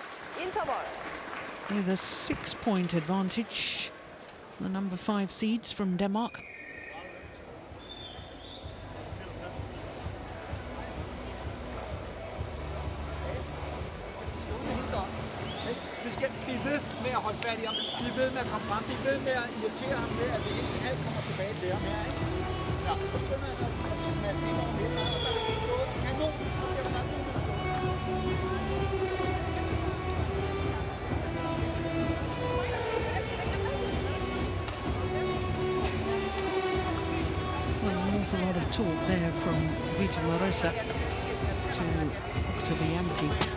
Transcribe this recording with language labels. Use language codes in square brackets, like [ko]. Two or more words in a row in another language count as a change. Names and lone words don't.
[en] Interval. with a 6-point advantage. The number 5 seeds from Denmark. [da] Vi skal blive ved med at holde fat i ham, blive ved med at komme frem, blive ved med at irritere ham med, at det ikke alt kommer tilbage til ham her, ikke? Ja, så begynder han at smaske ind over midten, og der er det stået kanon, og det er der [en] Well, an awful lot of talk there from Vita Larissa to Oktavianti.